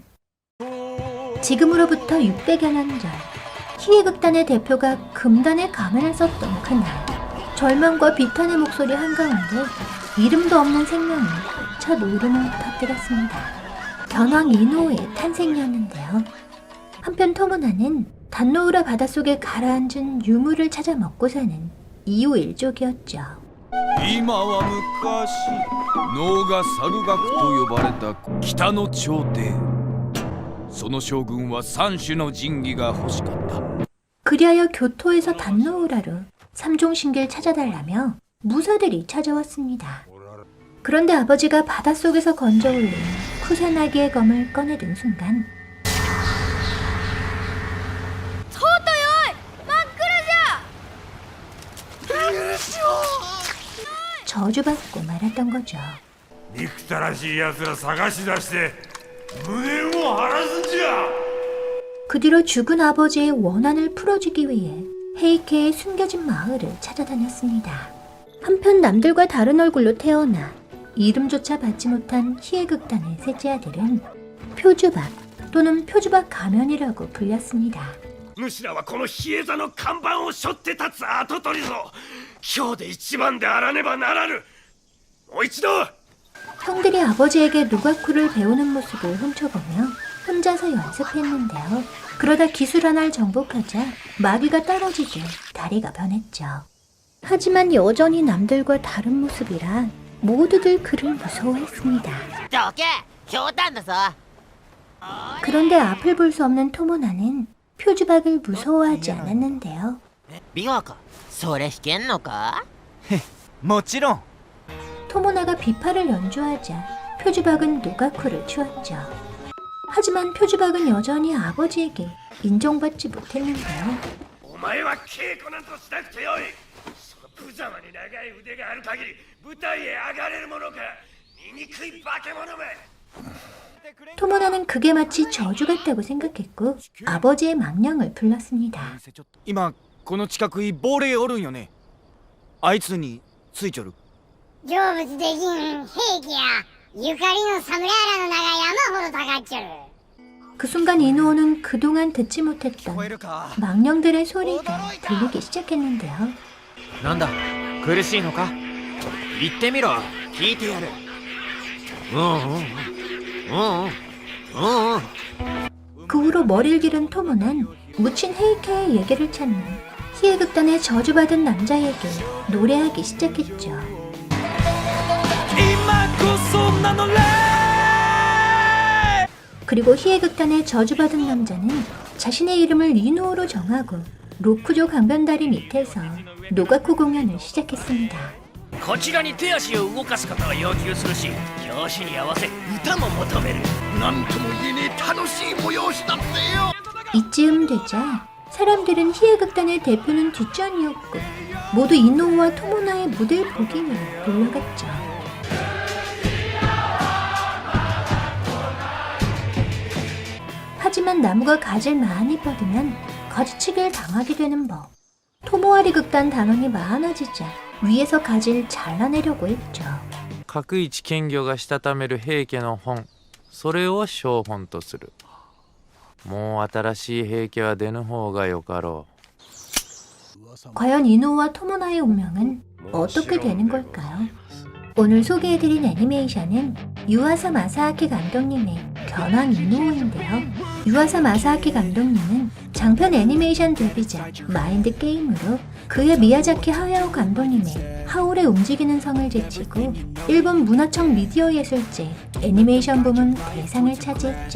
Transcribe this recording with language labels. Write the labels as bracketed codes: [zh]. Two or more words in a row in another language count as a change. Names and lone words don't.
[ko] 지금으로부터 600여 년 전 희애극단의 대표가 금단의 가면을 썼던 그날 절망과 비탄의 목소리 한가운데 이름도 없는 생명이 첫 울음을 터뜨렸습니다. 견왕 이노우의 탄생이었는데요. 한편 토모나는 단노우라 바닷속에 가라앉은 유물을 찾아 먹고 사는 이호 일족이었죠. [ja] 今は昔能が猿楽と呼ばれた北の朝廷その将軍は三種の神器が欲しかった [ko] 그리하여 교토에서 단노우라로 삼종신기를 찾아달라며 무사들이 찾아왔습니다. 그런데 아버지가 바닷속에서 건져 올린 쿠사나기의 검을 꺼내든 순간 저주받고 말았던 거죠. [ja] 憎たらしい奴ら探し出して無念を晴らすんじゃ。 [ko] 그 뒤로 죽은 아버지의 원한을 풀어주기 위해 헤이케의 숨겨진 마을을 찾아다녔습니다. 한편 남들과 다른 얼굴로 태어나 이름조차 받지 못한 희애극단의 셋째 아들은 표주박 또는 표주박 가면이라고 불렸습니다. [ja] 主らはこの比叡座の看板を背負って立つ跡取りぞ。今日で一番であらねばならぬ。もう一度。 [ko] 형들이 아버지에게 노가쿠를 배우는 모습을 훔쳐보며 혼자서 연습했는데요. 그러다 기술 하나를 정복하자 마귀가 떨어지듯 다리가 변했죠. 하지만 여전히 남들과 다른 모습이라 모두들 그를 무서워했습니다. 그런데 앞을 볼 수 없는 토모나는 표주박을 무서워하지 않았는데요. [ja] ビワかそれ弾けんのかもちろん [ko] 토모나가 비파를 연주하자 표주박은 노가쿠를 치웠죠. 하지만 표주박은 여전히 아버지에게 인정받지 못했는데요. [ja] お前は稽古なんとしなくてよい。その無様に長い腕がある限り舞台へ上がれるものか。醜い化け物め。 [ko] 토모나는 그게 마치 저주 같다고 생각했고 아버지의 망령을 불렀습니다. [ja] 今この近くに亡霊おるんよねあいつについちょる成仏できん兵器やゆかりの侍らの名が山ほどかかっちょる [ko] 그 순간 이노우는 그동안 듣지 못했던 망령들의 소리가 들리기 시작했는데요. [ja] なんだ苦しいのか言ってみろ聞いてやる [ko] 그 후로 머리를 기른 토모는 묻힌 헤이케의 얘기를 찾는 희애극단의 저주받은 남자에게 노래하기 시작했죠. 그리고 희애극단의 저주받은 남자는 자신의 이름을 이노우로 정하고 로쿠조 강변다리 밑에서 노가쿠 공연을 시작했습니다. [ja] こちらに手足を動かすことを要求するし拍子に合わせ歌も求めるなんとも言えねえ楽しい催しだってよ [ko] 이쯤 되자 사람들은 희애극단의 대표는 뒷전이었고 모두 이노우와 토모나의 무대를 보기 위해 몰려갔죠. 하지만 나무가 가지를 많이 뻗으면 거지치기를 당하게 되는 법. 토모아리 극단 단원이 많아지자 위에서 가지를 잘라내려고 했죠. [ja] 各一剣魚がしたためる平家の本それを小本とするもう新しい平家は出ぬ方がよかろう [ko] 과연 이노우와 토모나의 운명은 어떻게 되는 걸까요? 오늘 소개해드린 애니메이션은 유아사 마사아키 감독님의 견왕 이노우인데요. 유아사 마사아키 감독님은 장편 애니메이션 데뷔작 마인드 게임으로 그의 미야자키 하야오 감독님의 하울의 움직이는 성을 제치고 일본 문화청 미디어 예술제 애니메이션 부문 대상을 차지했죠.